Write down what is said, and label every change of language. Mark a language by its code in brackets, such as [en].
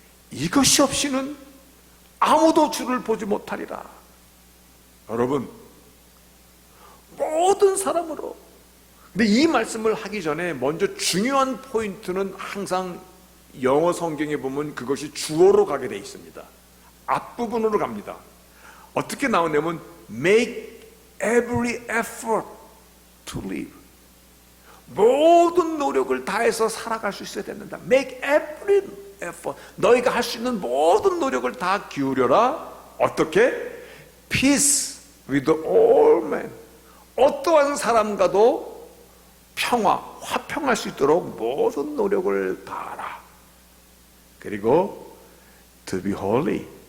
[ko] 이것이 없이는 아무도 주를 보지 못하리라. 여러분, 모든 사람으로. 근데 이 말씀을 하기 전에 먼저 중요한 포인트는 항상 영어 성경에 보면 그것이 주어로 가게 돼 있습니다. 앞부분으로 갑니다. 어떻게 나오냐면 [en] make every effort to live. [ko] 모든 노력을 다해서 살아갈 수 있어야 된다. [en] make every effort. [ko] 너희가 할 수 있는 모든 노력을 다 기울여라. 어떻게? [en] peace with all men. [ko] 어떠한 사람과도 화평할 수 있도록 모든 노력을 다하라. 그리고 [en] to be holy.